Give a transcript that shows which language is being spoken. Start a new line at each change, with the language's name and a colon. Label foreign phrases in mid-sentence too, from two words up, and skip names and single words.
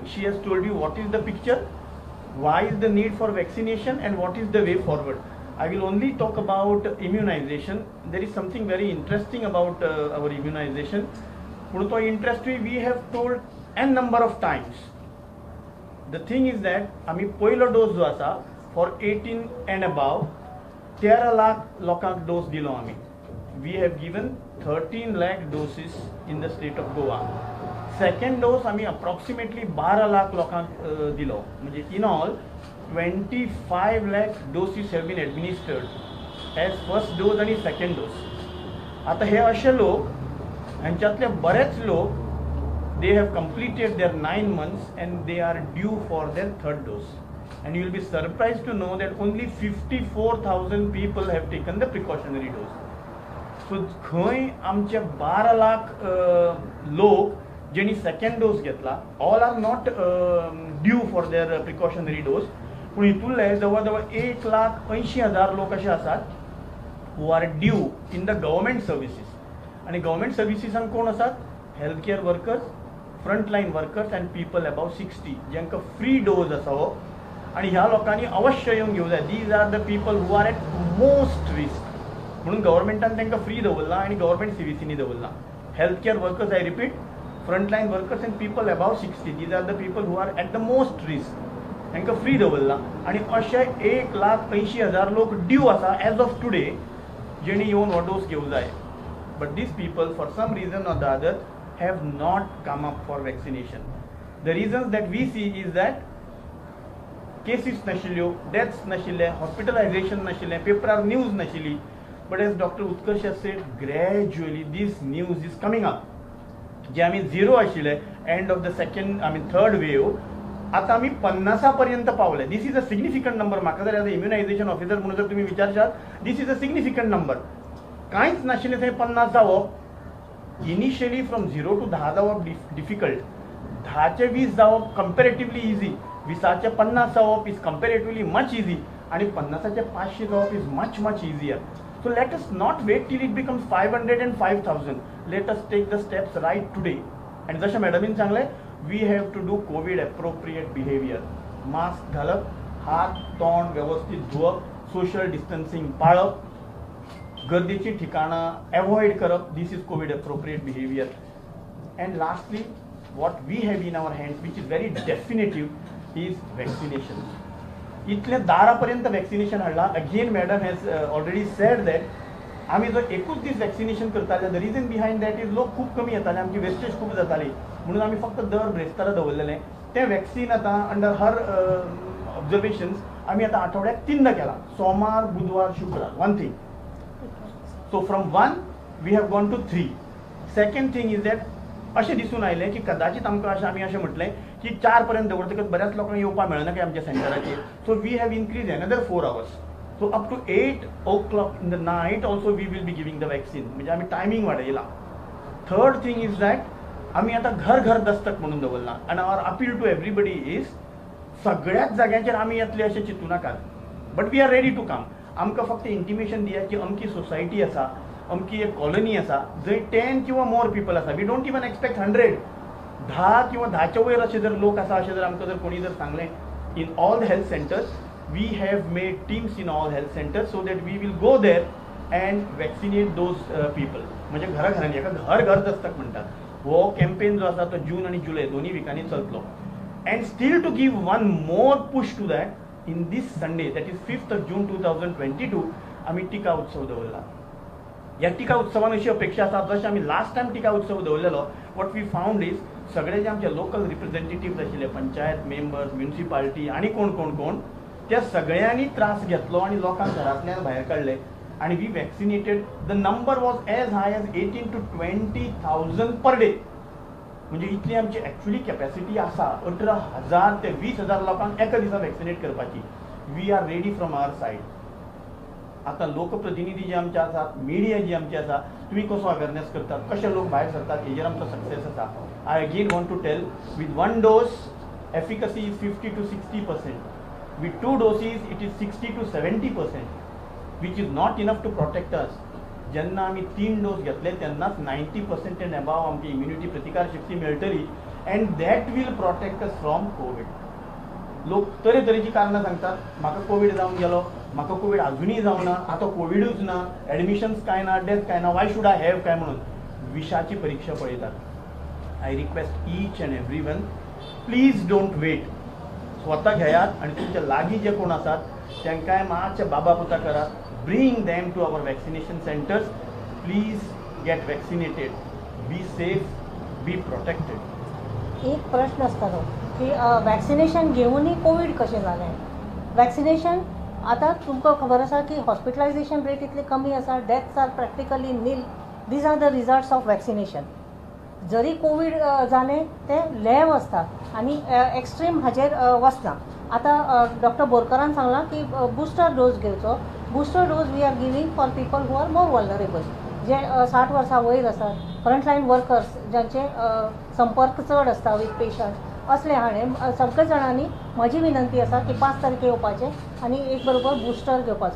English: She has told you what is the picture, why is the need for vaccination, and what is the way forward. I will only talk about immunization. There is something very interesting about our immunization. Puno to interest we have told n number of times. The thing is that
Konkani: आम्ही पहिलो डोस जो आसा
English: for 18 and above
Konkani: 13 लाख लोकांक डोस दिलो आम्ही.
English: We have given 13 lakh doses in the state of Goa. Second dose
Konkani: आम्ही approximately 12 लाख लोकांक दिलो.
English: म्हणजे in all 25 lakh doses have been administered as first dose आणि second dose.
Konkani: आता हे असे लोक ह्यांच्यातले बरेच लोक
English: they have completed their 9 months and they are due for their third dose. And you will be surprised to know that only 54,000 people have taken the precautionary dose. So
Konkani: खंय आमचे 12 लाख लोक जेणी
English: second dose घेतला, all are not due for their precautionary dose.
Konkani: पण हितूंतले जवळ 1,80,000 लोक असे आसात
English: who are due in the government services.
Konkani: आणि
English: government services
Konkani: कोण आसात?
English: Healthcare workers, frontline workers and people above 60
Konkani: ज्यांका
English: free dose
Konkani: आसा हो, आणि ह्या लोकांनी अवश्य येऊन घेवं जाय.
English: These are the people who are at most risk.
Konkani: म्हणून गव्हर्नमेंटान तांकां फ्री दवरला आणि गव्हर्नमेंट सीव्हीसीनी दवरला.
English: Health care workers, I repeat, frontline workers and people above 60, these are the people who are at the most risk,
Konkani: तांकां फ्री दवरला. आणि अशे 1,80,000 लोक ड्यू आसा
English: as of today
Konkani: जेणी येवन हो डोस घेवं जाय.
English: But these people for some reason or the other have not come up for vaccination. The reasons that we see is that cases नाशिल्ल्यो, deaths नाशिल्ले, hospitalization नाशिल्ले, paper news नाशिल्ली. But as Dr. Utkarsh has said, gradually this news is coming up.
Konkani: जे आम्ही झिरो आशिल्ले
English: end of the third wave,
Konkani: आता आम्ही 50 पर्यंत पावले.
English: This is a significant number.
Konkani: म्हाका जर
English: as an immunization officer
Konkani: म्हणून जर तुम्ही विचारशात,
English: This is a significant number.
Konkani: कांयच नाशिल्लें थंय 50 जावप.
English: initially from 0 to 10
Konkani: जावप डिफिकल्ट, 10चे 20 जावप
English: comparatively easy,
Konkani: 20चे 50 जावप
English: is comparatively much easy,
Konkani: आणि 50चे 500 जावप
English: is much much easier. So let us not wait till it becomes 500 and 5,000. Let us take the steps right today.
Konkani: And जशा मॅडमीन सांगले,
English: we have to do COVID appropriate behavior.
Konkani: मास्क घालप, हात तोंड व्यवस्थित धुवप,
English: social distancing
Konkani: पाळप, गर्दीची ठिकाणं अवॉइड करप,
English: This is COVID appropriate behavior. And lastly what we have in our hands which is very definitive is vaccination.
Konkani: इतल्या दारापर्यंत वॅक्सिनेशन हाडला.
English: Again madam has already said that
Konkani: आम्ही जो एकूच दीस वॅक्सिनेशन करताले,
English: the reason behind that is
Konkani: लोक खूप कमी येताले, आमची वेस्टेज खूप जाताली, म्हणून आम्ही फक्त दर ब्रेस्तारा दवरलेले. ते वॅक्सिन आता
English: under her observations
Konkani: आम्ही आता आठवड्यात 3दा केला, सोमार, बुधवार, शुक्रार,
English: 1 thing. So from 1 we have gone to 3. Second thing is that
Konkani: अशें दिसून आयलें की कदाचित आमकां अशें आमी अशें म्हटलें की 4 पर्यंत दवरतकच बऱ्याच लोकांक येवपाक मेळना की आमच्या सेंटराचेर.
English: So we have increase another 4 hours. So up to 8 o'clock in the night also we will be giving the vaccine.
Konkani: म्हणजे आमी टायमींग वाडयला.
English: Third thing is that
Konkani: आमी आतां घर घर दस्तक म्हणून दवरला.
English: आनी our appeal to everybody is
Konkani: सगळ्याच जाग्यांचेर आमी येतले अशें चिंतू नाकात,
English: But we are ready to come.
Konkani: आमकां फक्त इंटिमेशन दिया की अमकी सोसायटी आसा, अमकी एक कॉलनी आसा, जंय 10 किंवा
English: more people
Konkani: आसा.
English: We don't even expect 100.
Konkani: 10 किंवा 10च्या वयर असे जर लोक आसा अशें जर आमकां जर कोणी जर सांगलें
English: in all the health centers, we have made teams in all health centers so that we will go there and vaccinate those people.
Konkani: म्हणजे घराघरांनी एका घर घर दस्तक म्हणटात. हो कॅम्पेन जो आसा तो जून आणि जुलय दोन्ही विकांनी चलतलो.
English: And still to give one more push to that, in this Sunday that is 5th June 2022
Konkani: आमी टिका उत्सव दवरला. या टिका उत्सवान अशी अपेक्षा आसा जशें आमी
English: last time
Konkani: टिका उत्सव दवरलेलो,
English: what we found is
Konkani: सगळे जे आमचे लोकल रिप्रेझेंटेटिव्स आशिल्ले,
English: panchayat members,
Konkani: म्युनिसिपालिटी आणि कोण कोण कोण, त्या सगळ्यांनी त्रास घेतलो आणि लोकांक घरांतल्यान भायर काडले.
English: आणि we vaccinated. The number was as high as 18 to 20,000 per day.
Konkani: म्हणजे इतली आमची
English: actually capacity
Konkani: आसा 18,000 ते 20,000 लोकांक एका दिसा वॅक्सिनेट करपाची.
English: We are ready from our side.
Konkani: आता लोकप्रतिनिधी जे आमचे आसात, मिडिया जी आमची आसा, तुम्ही कसो अवेअरनेस करतात, कशे लोक भायर सरतात, हेजेर आमचो सक्सेस आसा.
English: I again want to tell, विथ 1 dose efficacy is 50 to 60%. With 2 doses it is 60 to 70%, which is not enough to protect us.
Konkani: जेन्ना आमी 3 डोस घेतले तेन्नाच 90%
English: and above
Konkani: आमची इम्युनिटी प्रतिकार शक्ती मेळटली,
English: and that will protect us from COVID.
Konkani: लोक तरेतरेची कारणां सांगतात, म्हाका कोविड जावन गेलो, म्हाका कोविड अजूनही जावना, आतां कोविडूच ना, एडमिशन्स काय ना, डेथ काय ना,
English: why should I have
Konkani: काय म्हणून विशाची परीक्षा पळयतात.
English: I request each and every one, please don't wait.
Konkani: स्वता घेयात आणि तुमच्या लागीं जे कोण आसात तांकांय मातशे बाबा पुता करात.
English: Bring them to our vaccination centers. Please get vaccinated. Be safe, be protected.
Konkani: एक प्रश्न असतालो की वॅक्सिनेशन घेऊनही कोविड कशें जालें. वॅक्सिनेशन आतां तुमकां खबर आसा की हॉस्पिटलायजेशन रेट इतली कमी आसा,
English: deaths are practically nil. These are the results of vaccination.
Konkani: जरी कोविड जालें तें लॅब आसता आनी एक्स्ट्रीम हाजेर वचना. आतां डॉक्टर बोरकरान सांगलां की बुस्टर डोस घेवचो. बुस्टर डोस
English: we are giving for people who are more vulnerable,
Konkani: जे 60 वर्सां वयर आसात,
English: frontline workers
Konkani: ज्यांचे संपर्क चड आसता
English: with patient,
Konkani: असले हाणें सगळे जाणांनी म्हजी विनंती आसा की 5 तारखे येवपाचें आनी एक बरोबर बुस्टर घेवपाचो.